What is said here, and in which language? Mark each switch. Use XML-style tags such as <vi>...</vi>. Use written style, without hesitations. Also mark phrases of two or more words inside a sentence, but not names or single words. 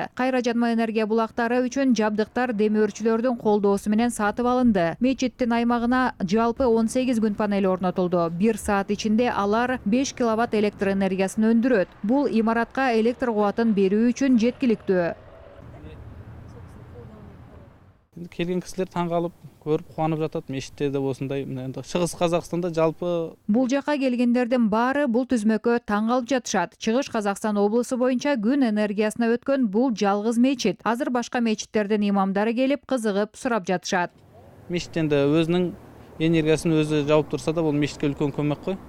<ky>Кайра жанма энергия булактары үчүн жабдыктар демөөрчүлөрдүн колдоосу менен сатып алынды. Мечиттин аймагына жалпы 18 күн панели орнотулду. 1 саат ичинде алар 5 киловатт электр энергиясын өндүрөт. Бул имаратка электр кубатын берүү үчүн жеткиликтүү.</ky> <kk>Келген кісілер таң қалып, көріп қуанып жатат. Мешіттерде осындай, енді Шығыс Қазақстанда жалпы</kk> <ky>бул жака келгендердин баары бул түзмөккө таң калып жатышат. Чыгыш Казакстан облусу боюнча күн энергиясына өткөн бул жалгыз мечит. Азыр башка мечиттердин имамдары келип, кызыгып сурап жатышат.</ky> <kk>мешіт енді өзінің энергиясын өзі жауып тұрса да, бұл мешітке үлкен көмек қой.</kk>